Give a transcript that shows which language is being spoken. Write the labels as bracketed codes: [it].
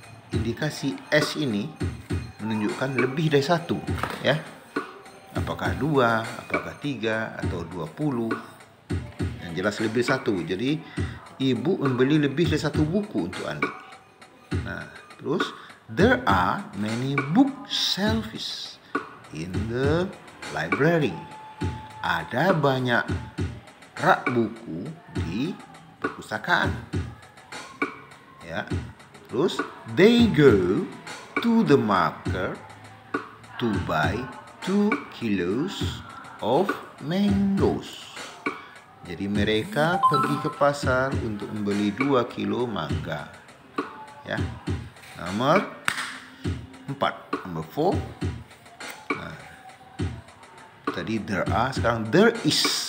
[id] Indikasi S ini menunjukkan lebih dari satu, ya. Apakah 2, apakah 3, atau 20. Yang jelas lebih satu. Jadi ibu membeli lebih dari satu buku untuk Andi. Nah, terus [en] there are many bookshelves in the library. [id] Ada banyak rak buku di perpustakaan. Ya. Terus [en] they go to the market to buy 2 kilos of mangoes. [id] Jadi mereka pergi ke pasar untuk membeli 2 kilo mangga. Ya. Nomor 4. [en] Number 4. [id] Nah, tadi [en] there are, [id] sekarang [en] there is.